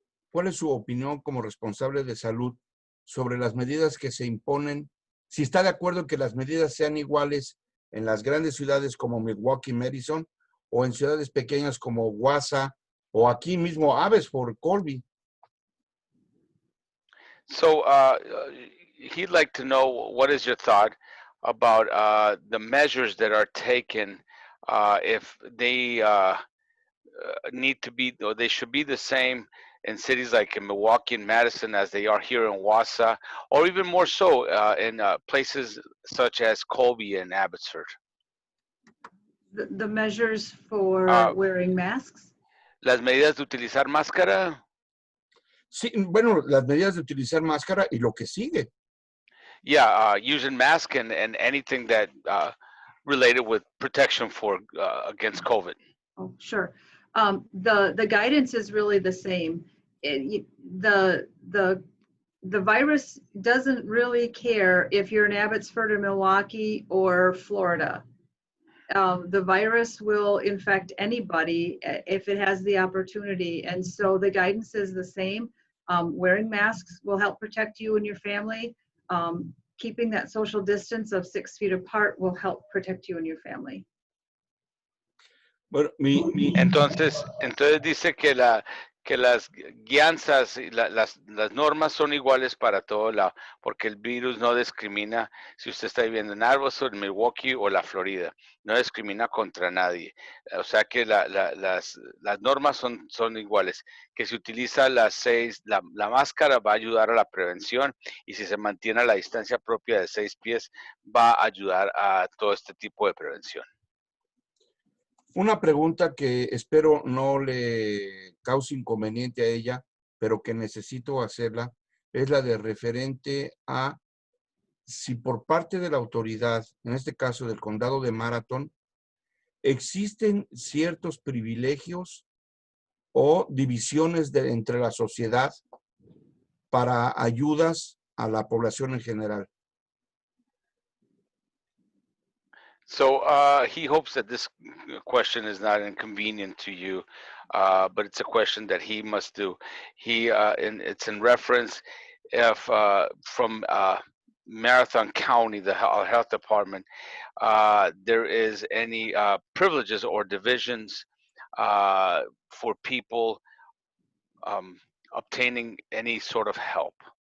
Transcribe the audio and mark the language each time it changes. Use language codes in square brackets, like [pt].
[es] ¿Cuál es su opinión como responsable de salud sobre las medidas que se imponen? Si está de acuerdo en que las medidas sean iguales en las grandes ciudades como Milwaukee, Madison, o en ciudades pequeñas como Wausau, o aquí mismo Abbotsford, Colby. [en] So he'd like to know what is your thought about the measures that are taken if they need to be, or they should be the same in cities like in Milwaukee and Madison as they are here in Wausau, or even more so in places such as Colby and Abbotsford. The measures for wearing masks? [es] Las medidas de utilizar máscara. Sí, bueno, las medidas de utilizar máscara y lo que sigue. [en] Yeah, using mask and anything that related with protection for against COVID. Oh, sure. The guidance is really the same. The virus doesn't really care if you're in Abbotsford or Milwaukee or Florida. The virus will infect anybody if it has the opportunity. And so the guidance is the same. Wearing masks will help protect you and your family. Keeping that social distance of 6 feet apart will help protect you and your family. [es] Bueno, Entonces dice que las guianzas y las normas son iguales para todo lado, porque el virus no discrimina si usted está viviendo en Abbotsford, Milwaukee o la Florida, no discrimina contra nadie. O sea que las normas son iguales, que si utiliza la máscara va a ayudar a la prevención y si se mantiene a la distancia propia de 6 pies va a ayudar a todo este tipo de prevención. Una pregunta que espero no le cause inconveniente a ella, pero que necesito hacerla, es la de referente a si por parte de la autoridad, en este caso del condado de Marathon, existen ciertos privilegios o divisiones entre la sociedad para ayudas a la población en general. [en] So he hopes that this question is not inconvenient to you, but it's a question that he must do. It's in reference if from Marathon County, the health department, there is any privileges or divisions for people obtaining any sort of help.